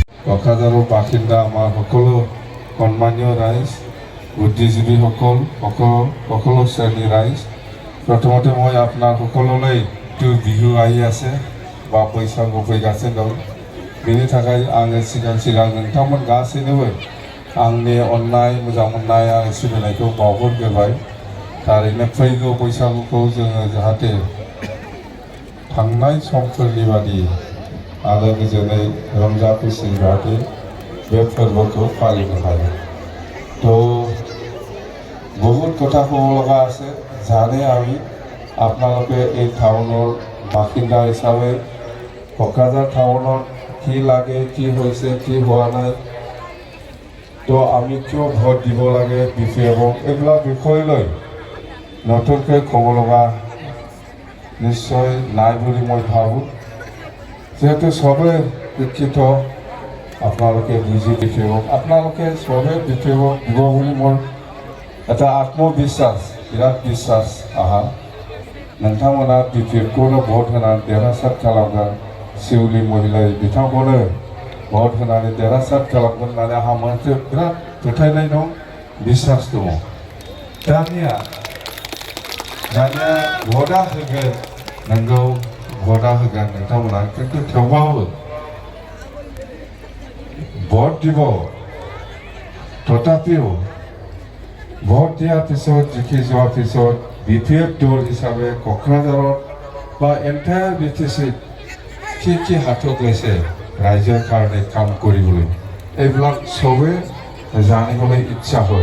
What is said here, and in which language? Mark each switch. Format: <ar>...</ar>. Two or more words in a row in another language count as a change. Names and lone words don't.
<as>কোকৰাঝাৰৰ বাসিন্দা আমাৰ সকলো সন্মানীয় ৰাইজ, বুদ্ধিজীৱীসকল, সকলো শ্ৰেণীৰ ৰাইজ, প্ৰথমতে মই আপোনাৰ সকলোলৈ বিহু আহি আছে বা</as> <brx>बैसागु फैगासिनो दं। बेनि थाखाय आङो सिगां नोंथांमोन गासैनोबो आंनि अननाय मोजां मोननाय आरो सिबिनायखौ बावहरग्रोबाय। थारैनो फैगौ बैसागुखौ जोङो जाहाथे थांनाय समफोरनि बादि आलो गोजोनै रंजा खुसि जाहाथे बे फोरबोखौ फालिनो हायो।</brx> <as>तो বহুত কথা ক'ব লগা আছে, জানে আমি আপোনালোকে এই টাউনৰ বাসিন্দা হিচাপে কোকৰাঝাৰ টাউনত কি লাগে, কি হৈছে, কি হোৱা নাই, তো আমি কিয় ভোট দিব লাগে বিপিএফক, এইবিলাক বিষয় লৈ নতুনকৈ ক'ব লগা নিশ্চয় নাই বুলি মই ভাবোঁ। যিহেতু চবেই শিক্ষিত, আপোনালোকে বুজি বিপিএফক, আপোনালোকে চবেই বিপিএফক দিব বুলি মোৰ এটা আত্মবিশ্বাস, বিৰাট বিশ্বাস আহা।</as> <brx>नोंथांमोना बिपिएफखौनो भट होनानै देरहासार खालामगोन, सिउलि महिला बिथांखौनो भट होनानै देरहासार खालामगोन होननानै आंहा मोनसे बिराद फोथायनाय दं, बिश्वास दङ। दानिया भटआ होगोन, नोंगौ भटआ होगोन नोंथांमोना, खिन्थु थेवबाबो भट</brx> <as>দিব, তথাপিও ভোট দিয়াৰ পিছত জিকি যোৱাৰ পিছত বিপিএফ দল হিচাপে কোকৰাঝাৰত বা এণ্টায়াৰ বিটিচিত কি হাতত লৈছে ৰাইজৰ কাৰণে কাম কৰিবলৈ, এইবিলাক চবে জানিবলৈ ইচ্ছা হয়।</as>